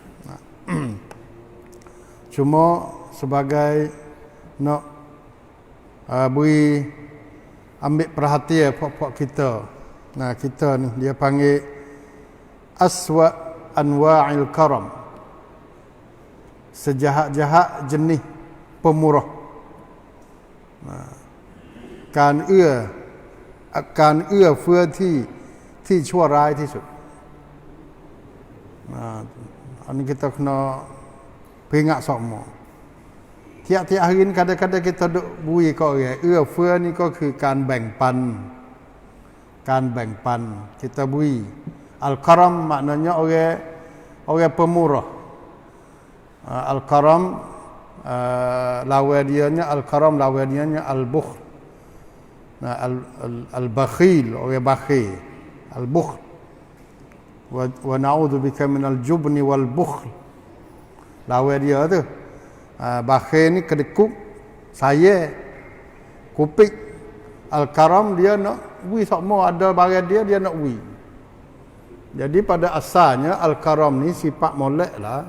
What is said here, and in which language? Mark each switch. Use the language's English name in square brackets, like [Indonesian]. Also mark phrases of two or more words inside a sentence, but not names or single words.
[Malay] Cuma sebagai nak beri ambil perhatian puak-puak kita. Kita ni dia panggil [Arabic] أسوأ أنواع الكرم. [Malay] Sejahat-jahat jenis pemurah. [Thai] Kan เอื้อเฟื้อที่ชั่วร้ายที่สุด. [Malay] อันนี้ kita kena peringat semua. Tiap-tiap hari ni kadang-kadang kita duk bui ke orang. [Thai] เอื้อเฟื้อ ni ก็คือการแบ่งปัน [Malay] kita bui. Al-karam maknanya orang pemurah. Al-karam lawan dianya al-karam lawan dianya al-bukhl. Al-bakhil orang bakhil. Al-bukhl. [Arabic] ونعوذ بك من الجبن والبخل. [Malay] Lawan dia tu. Bakhil ni kedekut, saya kupik. Al-karam dia nak bui semua, ada barang dia nak bui. Jadi pada asalnya al-karam ni sifat molek lah.